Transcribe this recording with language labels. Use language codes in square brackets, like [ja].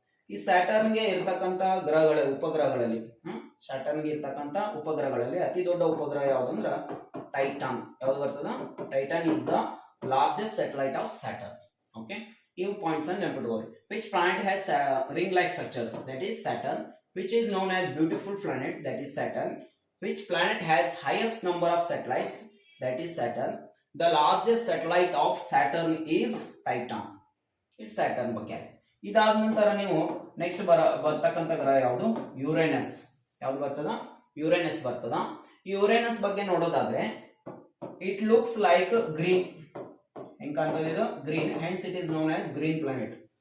[kn] ಈ ಸ್ಯಾಟರ್ನ್ಗೆ ಇರ್ತಕ್ಕಂತ ಉಪಗ್ರಹಗಳಲ್ಲಿ ಸ್ಯಾಟರ್ನ್ಗೆ ಇರ್ತಕ್ಕಂತ ಉಪಗ್ರಹಗಳಲ್ಲಿ ಅತಿ ದೊಡ್ಡ ಉಪಗ್ರಹ ಯಾವ್ದಂದ್ರ ಟೈಟಾನ್. ಯಾವ್ದು ಬರ್ತದ, [en] Titan is the largest satellite of Saturn. [kn] Okay, ಇವು ಪಾಯಿಂಟ್ಸ್ ಅನ್ನು ನೆನಪಿಟ್ಕೊಳ್ಳಿ. [en] Which planet has ring like structures, that is Saturn. Which is known as beautiful planet, that is Saturn. Which planet has highest number of satellites, that is Saturn. The largest satellite of Saturn is Titan. [kn] ಇದು Saturn ಬಗ್ಗೆ. ಇದಾದ ನಂತರ ನೀವು next ಬರ್ತಕ್ಕಂಥ ಗ್ರಹ ಯಾವುದು Uranus. ಯಾವ್ದು ಬರ್ತದ, ಯುರೇನಸ್ ಬರ್ತದ. ಯುರೇನಸ್ ಬಗ್ಗೆ ನೋಡೋದಾದ್ರೆ [en] It looks like green. [kn] ಹೆಂಗ್ ಕಾಣ್ತದೆ ಇದು green, [en] Hence it is known as green planet.